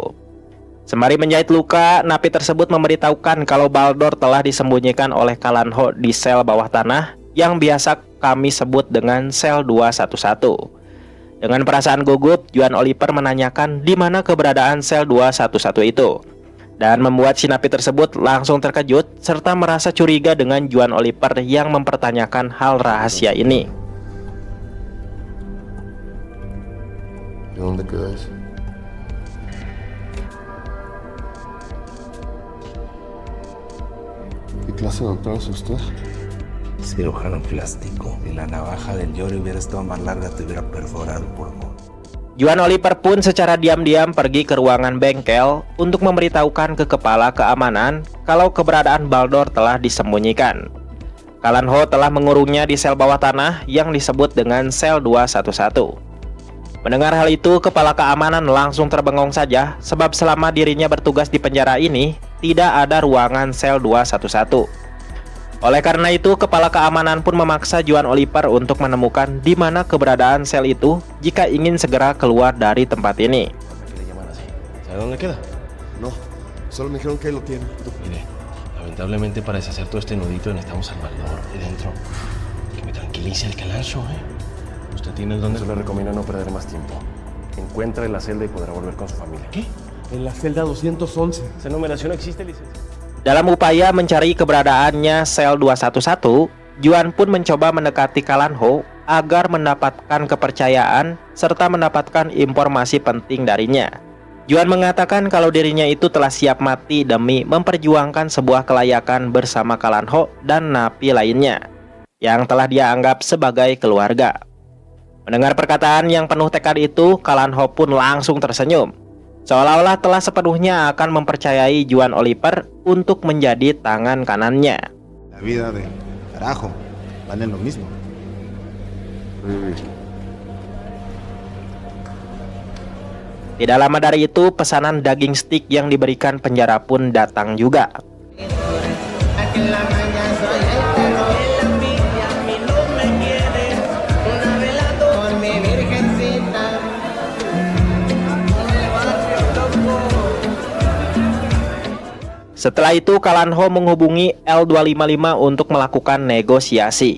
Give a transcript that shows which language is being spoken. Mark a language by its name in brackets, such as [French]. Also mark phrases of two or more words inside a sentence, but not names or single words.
[Indonesian] Sembari menjahit luka, napi tersebut memberitahukan kalau Baldor telah disembunyikan oleh Kalan Ho di sel bawah tanah yang biasa kami sebut dengan sel 211. Dengan perasaan gugup, Juan Oliver menanyakan di mana keberadaan sel 211 itu, dan membuat si napi tersebut langsung terkejut serta merasa curiga dengan Juan Oliver yang mempertanyakan hal rahasia ini. [Spanish] ¿De dónde queda eso? ¿Qué clase de doctor es usted? Cirujano plástico. Si la navaja del Yori hubiera estado más larga, te hubiera perforado el pulmón. [Indonesian] Juan Oliver pun secara diam-diam pergi ke ruangan bengkel untuk memberitahukan ke kepala keamanan kalau keberadaan Baldor telah disembunyikan. Kalan Ho telah mengurungnya di sel bawah tanah yang disebut dengan sel 211. Mendengar hal itu, kepala keamanan langsung terbengong saja sebab selama dirinya bertugas di penjara ini tidak ada ruangan sel 211. Oleh karena itu, kepala keamanan pun memaksa Juan Oliver untuk menemukan di mana keberadaan sel itu jika ingin segera keluar dari tempat ini. [Spanish] ¿Sabe dónde queda? No, solo me dijeron que ahí lo tienen. Mire, lamentablemente para deshacer todo este nudito necesitamos al Baldor ahí dentro. Que me tranquilice el calanzo, ¿Usted tiene dónde? Se le recomienda no perder más tiempo. Encuentre la celda y podrá volver con su familia. ¿Qué? En la celda 211. Esa numeración existe, licenciado. [Indonesian] Dalam upaya mencari keberadaannya sel 211, Juan pun mencoba mendekati Kalan Ho agar mendapatkan kepercayaan serta mendapatkan informasi penting darinya. Juan mengatakan kalau dirinya itu telah siap mati demi memperjuangkan sebuah kelayakan bersama Kalan Ho dan napi lainnya yang telah dia anggap sebagai keluarga. Mendengar perkataan yang penuh tekad itu, Kalan Ho pun langsung tersenyum, seolah-olah telah sepenuhnya akan mempercayai Juan Oliver untuk menjadi tangan kanannya. [Spanish] La vida de carajo, valen lo mismo. [Indonesian] Tidak lama dari itu, pesanan daging steak yang diberikan penjara pun datang juga. Setelah itu, Kalan Ho menghubungi L255 untuk melakukan negosiasi.